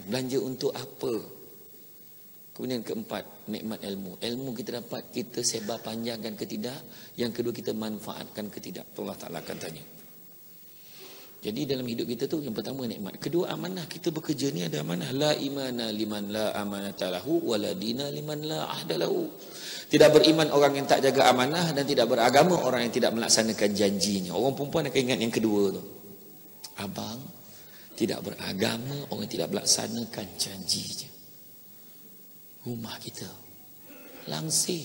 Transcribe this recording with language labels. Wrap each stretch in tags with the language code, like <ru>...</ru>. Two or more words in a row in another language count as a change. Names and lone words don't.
<ms>Belanja untuk apa? Kemudian keempat, nikmat ilmu. Ilmu kita dapat, kita sebar panjangkan ke tidak. Yang kedua, kita manfaatkan ke tidak. Allah Ta'ala akan tanya. Jadi dalam hidup kita tu, yang pertama nikmat. Kedua, amanah. Kita bekerja ni ada amanah.</ms> <ar>لا إيمان لمن لا أمانة له، ولا دين لمن لا عهد له.</ar> <ms>Tidak beriman orang yang tak jaga amanah, dan tidak beragama orang yang tidak melaksanakan janjinya. Orang perempuan akan ingat yang kedua tu. Abang, tidak beragama orang yang tidak melaksanakan janjinya. Rumah kita langsir.</ms>